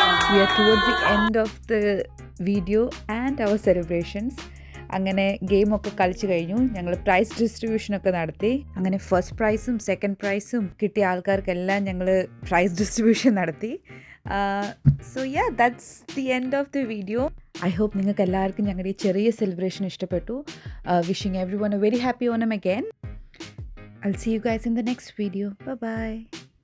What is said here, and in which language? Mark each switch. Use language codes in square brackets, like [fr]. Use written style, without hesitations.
[en] We are towards the end of the video and our celebrations. [ml] അങ്ങനെ ഗെയിമൊക്കെ കളിച്ച് കഴിഞ്ഞു. ഞങ്ങൾ പ്രൈസ് ഡിസ്ട്രിബ്യൂഷനൊക്കെ നടത്തി. അങ്ങനെ ഫസ്റ്റ് പ്രൈസും സെക്കൻഡ് പ്രൈസും കിട്ടിയ ആൾക്കാർക്കെല്ലാം ഞങ്ങൾ പ്രൈസ് ഡിസ്ട്രിബ്യൂഷൻ നടത്തി. [en] So yeah, that's the end of the video. I hope [ml] നിങ്ങൾക്ക് എല്ലാവർക്കും ഞങ്ങളുടെ ഈ ചെറിയ സെലിബ്രേഷൻ ഇഷ്ടപ്പെട്ടു. [en] Wishing everyone a very happy Onam again. I'll see you guys in the next video. Bye bye.